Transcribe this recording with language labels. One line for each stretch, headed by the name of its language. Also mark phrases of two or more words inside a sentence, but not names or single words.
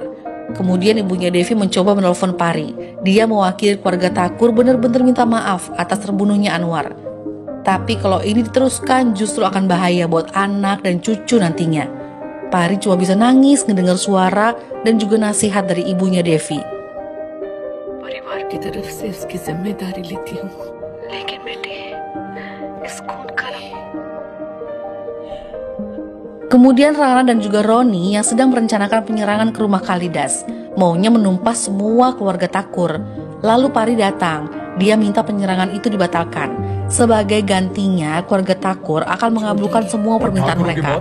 Indonesian: Kemudian ibunya Devi mencoba menelpon Pari. Dia mewakili keluarga Thakur benar-benar minta maaf atas terbunuhnya Anwar. Tapi kalau ini diteruskan justru akan bahaya buat anak dan cucu nantinya. Pari cuma bisa nangis ngedengar suara dan juga nasihat dari ibunya Devi.
Hindi: परिवार की तरफ से इसकी जिम्मेदारी लेती हूँ, लेकिन बेटी इस खून का
Indonesian: Kemudian Rana dan juga Roni yang sedang merencanakan penyerangan ke rumah Kalidas. Maunya menumpas semua keluarga Thakur. Lalu Pari datang. Dia minta penyerangan itu dibatalkan. Sebagai gantinya, keluarga Thakur akan mengabulkan semua permintaan mereka.